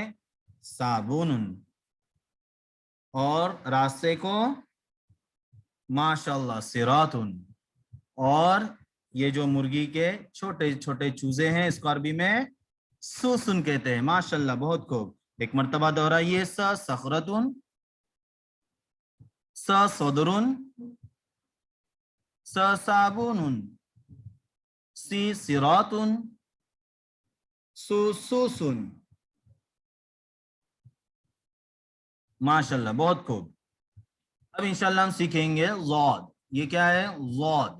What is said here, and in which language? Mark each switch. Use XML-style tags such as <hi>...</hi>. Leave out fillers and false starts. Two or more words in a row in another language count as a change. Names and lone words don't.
<ar>صابون.</ar> <ur>اور راستے کو ماشاءاللہ صراطن. اور یہ جو مرغی کے چھوٹے چھوٹے چوزے ہیں اس کو عربی میں سوسن کہتے ہیں. ماشاءاللہ بہت خوب. ایک مرتبہ دہرائیے</ur> <ar>س صخرتن، س صدرن، س صابون، سی صراطن، سو سوسن.</ar> <ur>ماشاءاللہ بہت خوب. اب انشاءاللہ ہم سیکھیں گے ضاد. یہ کیا ہے؟ ضاد.</ur>